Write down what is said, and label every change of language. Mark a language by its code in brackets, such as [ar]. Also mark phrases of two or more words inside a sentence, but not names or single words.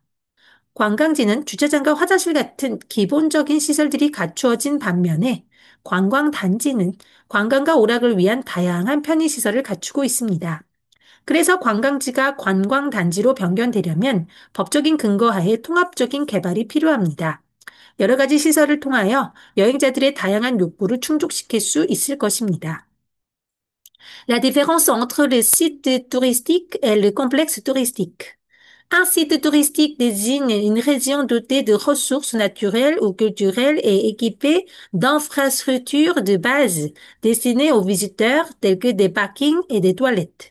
[ko] 관광지는 주차장과 화장실 같은 기본적인 시설들이 갖추어진 반면에 관광단지는 관광과 오락을 위한 다양한 편의시설을 갖추고 있습니다. 그래서 관광지가 관광단지로 변경되려면 법적인 근거하에 통합적인 개발이 필요합니다. 여러 가지 시설을 통하여 여행자들의 다양한 욕구를 충족시킬 수 있을 것입니다. [fr] La différence entre le site touristique et le complexe touristique. Un site touristique désigne une région dotée de ressources naturelles ou culturelles et équipée d'infrastructures de base destinées aux visiteurs telles que des parkings et des toilettes.